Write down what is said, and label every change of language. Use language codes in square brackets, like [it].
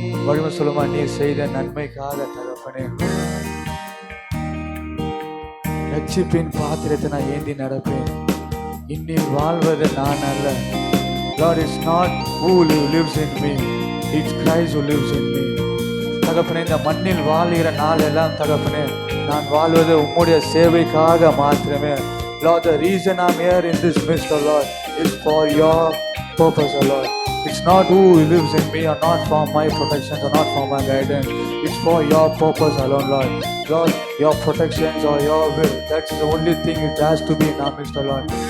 [ta] வழிமை சொல்லுமா, நீ செய்த நன்மைக்காக தகப்பனே. ரட்சிப்பின் பாத்திரத்தை நான் ஏந்தி நடப்பேன். இன்னில் வாழ்வது நான் அல்ல. [en] God is not who lives in me, it's Christ who lives in me. [ta] தகப்பனே, இந்த மண்ணில் வாழ்கிற நாள் எல்லாம் தகப்பனே, நான் வாழ்வது உம்முடைய சேவைக்காக மாத்திரமே. [en] Lord, the reason I'm here in this midst, O Lord, is for your purpose, O Lord. It's not who lives in me, or not for my protection, or not for my guidance. It's for your purpose alone, Lord. Lord, your protections or your will, that's the only thing it has to be in our midst, O Lord.